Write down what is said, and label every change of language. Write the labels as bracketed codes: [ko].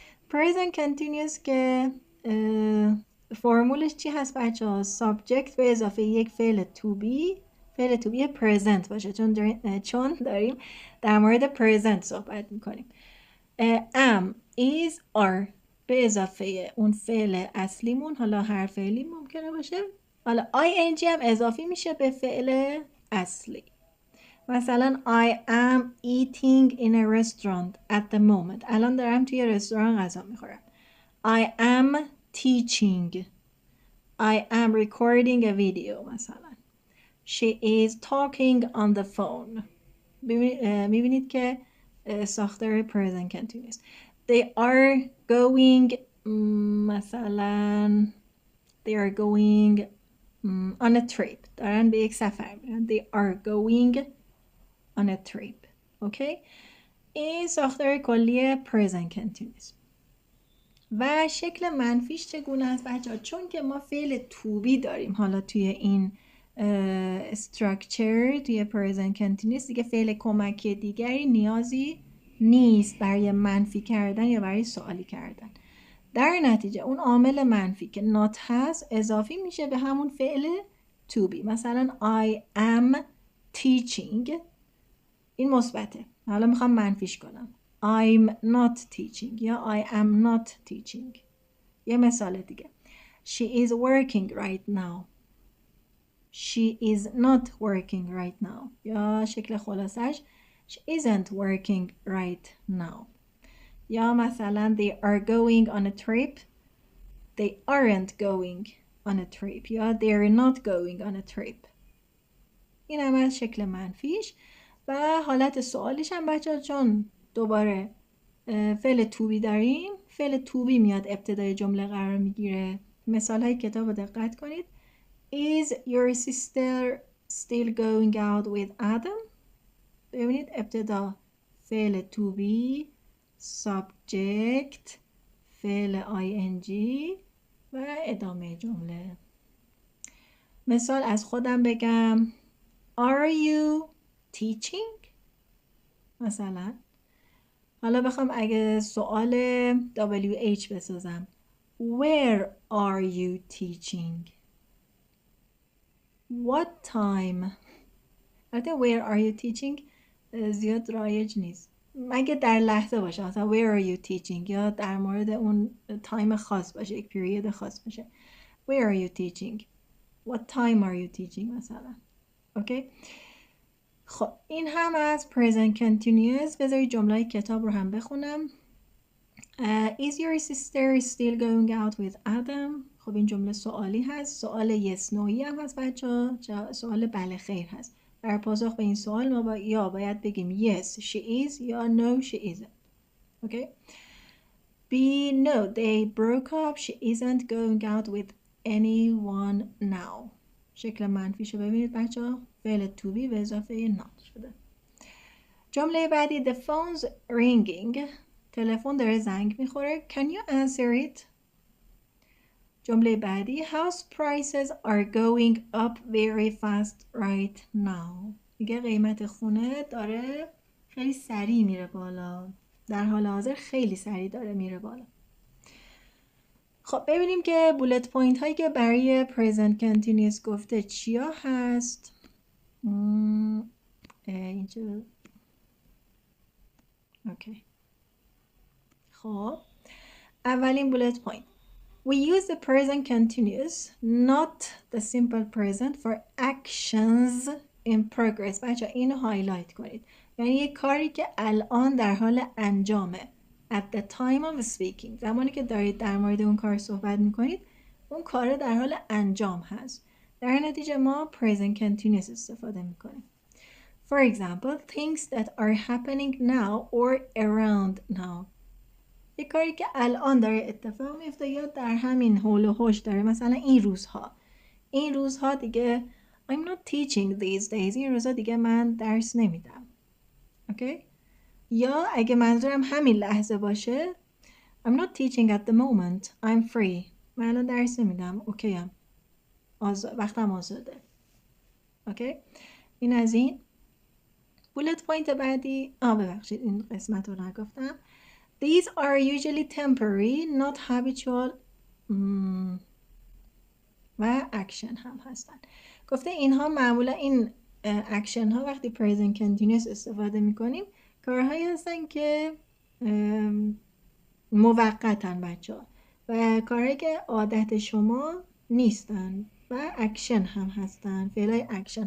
[fa] present continuous که فرمولش چی هست بچه ها؟ subject به اضافه یک فعل to be، فعل to be present باشه چون داریم در مورد present صحبت میکنیم. am is are به اضافه اون فعل اصلیمون، حالا هر فعلی ممکنه باشه. حالا ing هم اضافی میشه به فعل اصلی. مثلا [en] I am eating in a restaurant at the moment. [fa] الان دارم توی رستوران غذا میخورم. [en] I am teaching. I am recording a video [fa] مثلا. [en] She is talking on the phone. [fa] میبینید که ساختار present continuous. [en] They are going [fa] مثلا [en] they are going on a trip. [fa] دارن به یک سفر میرن. [en] They are going on a trip. [fa] اوکی؟ این ساختار کلی present continuous. و شکل منفیش چگونه است بچه‌ها؟ چون که ما فعل to be داریم حالا توی این structure توی present continuous، دیگه فعل کمکی دیگری نیازی نیست برای منفی کردن یا برای سوالی کردن. در نتیجه اون عامل منفی که not هست اضافی میشه به همون فعل to be. مثلا [en] I am teaching، [fa] این مثبته. حالا میخوام منفیش کنم. [en] I'm not teaching یا I am not teaching. [fa] یه مثال دیگه. [en] She is working right now. She is not working right now. یا شکل خلاصش She isn't working right now. [fa] یا مثلا [en] they are going on a trip. They aren't going on a trip. یا they're not going on a trip. [fa] این هم از شکل منفیش. و حالت سوالیش هم بچه چون دوباره فعل to be داریم، فعل to be میاد ابتدای جمله قرار میگیره. مثال های کتاب رو دقت کنید. [en] Is your sister still going out with Adam? [fa] ببینید ابتدا فعل to be، subject، فعل ing و ادامه جمله. مثال از خودم بگم [en] Are you teaching؟ [fa] مثلا حالا بخوام اگه سوال WH بسازم [en] Where are you teaching؟ What time؟ [fa] البته [en] where are you teaching [fa] زیاد رایج نیست، مگه در لحظه باشه مثلا where are you teaching یا در مورد اون تایم خاص باشه، یک پیریود خاص باشه. [en] Where are you teaching؟ What time are you teaching [fa] مثلا. اوکی؟ خب این هم از present continuous. بذارید جمله کتاب رو هم بخونم. [en] Is your sister still going out with Adam؟ [fa] خب این جمله سوالی هست. سوال yes نوعی هم هست بچه. سوال بله خیر هست. در پاسخ به این سوال ما یا باید بگیم [en] yes she is [fa] یا [en] no she isn't. Okay? B no they broke up. She isn't going out with anyone now. [fa] شکل منفیشو ببینید بچه. فعل to be به اضافه not شده. جمله بعدی [en] the phone's ringing. [fa] تلفن داره زنگ میخوره. [en] Can you answer it؟ [fa] جمله بعدی [en] house prices are going up very fast right now. [fa] میگه قیمت خونه داره خیلی سریع میره بالا. در حال حاضر خیلی سریع داره میره بالا. خب ببینیم که بولت پوینت هایی که برای پرزنت کنتینیوس گفته چیا هست. اینجا اوکی. خب اولین بولت پوینت [en] We use the present continuous, not the simple present, for actions in progress. [fa] بچه اینو هایلایت کنید. یعنی یک کاری که الان در حال انجامه. [en] At the time of speaking. [fa] زمانی که دارید در مورد اون کار صحبت میکنید، اون کار در حال انجام هست. در نتیجه ما present continuous استفاده میکنیم. [en] For example, things that are happening now or around now. [fa] یک کاری که الان داره اتفاق میفته یا در همین حول و حوش داره. مثلا این روزها دیگه [en] I'm not teaching these days. [fa] این روزها دیگه من درس نمیدم. اوکی؟ یا اگه منظورم همین لحظه باشه [en] I'm not teaching at the moment. I'm free. [fa] من الان درس نمیدم. اوکیم. وقتم آزاده. اوکی؟ این از این. بولت پوینت بعدی ببخشید این قسمت رو نگفتم. [en] These are usually temporary, not habitual و action هم هستن. [fa] گفته اینها معمولا این اکشن ها وقتی present continuous استفاده میکنیم کارهایی هستن که موقتن بچه ها و کارهایی که عادت شما نیستن و اکشن هم هستن. فعلای اکشن.